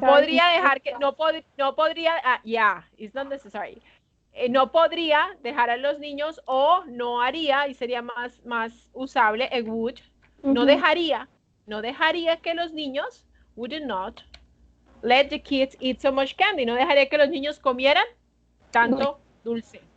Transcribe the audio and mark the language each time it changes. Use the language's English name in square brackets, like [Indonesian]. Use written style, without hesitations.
[Spanish] podría dejar que, no podría, yeah, [English] it's not necessary. [Spanish] No podría dejar a los niños o no haría, y sería más usable, would, no Mhm. dejaría, no dejaría que los niños [English] would not let the kids eat so much candy. [Spanish] No dejaría que los niños comieran tanto dulce.